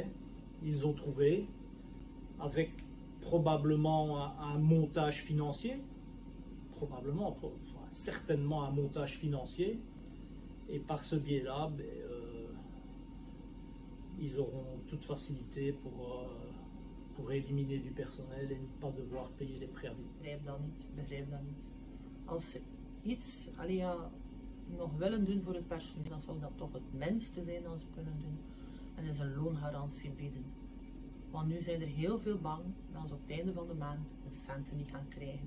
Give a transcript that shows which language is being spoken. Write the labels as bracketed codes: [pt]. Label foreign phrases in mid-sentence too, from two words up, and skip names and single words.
[fr] Ils ont trouvé, avec probablement un montage financier, certainement un montage financier, et par ce biais-là, ils auront toute facilité pour éliminer du personnel et ne pas devoir payer les préavis. [nl] Begrijp dat niet. Als ze iets nog willen doen voor het personeel, dan zou dat toch het minste zijn dat ze kunnen doen. En is een loongarantie bieden. Want nu zijn er heel veel bang dat ze op het einde van de maand de centen niet gaan krijgen.